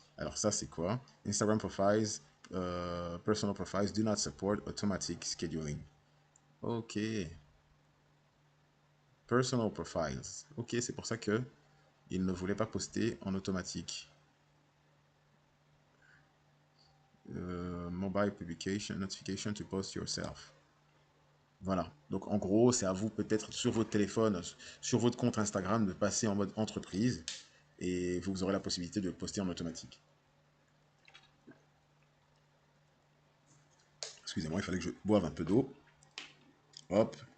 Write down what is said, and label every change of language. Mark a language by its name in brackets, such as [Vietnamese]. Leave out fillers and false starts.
[French] Alors ça c'est quoi? [English] Instagram profiles, personal profiles do not support automatic scheduling. Ok. Personal profiles. [French] Ok, c'est pour ça que il ne voulait pas poster en automatique. [English] Mobile publication, notification to post yourself. [French] Voilà. Donc en gros, c'est à vous peut-être sur votre téléphone, sur votre compte Instagram, de passer en mode entreprise et vous aurez la possibilité de poster en automatique. Excusez-moi, il fallait que je boive un peu d'eau. Hop.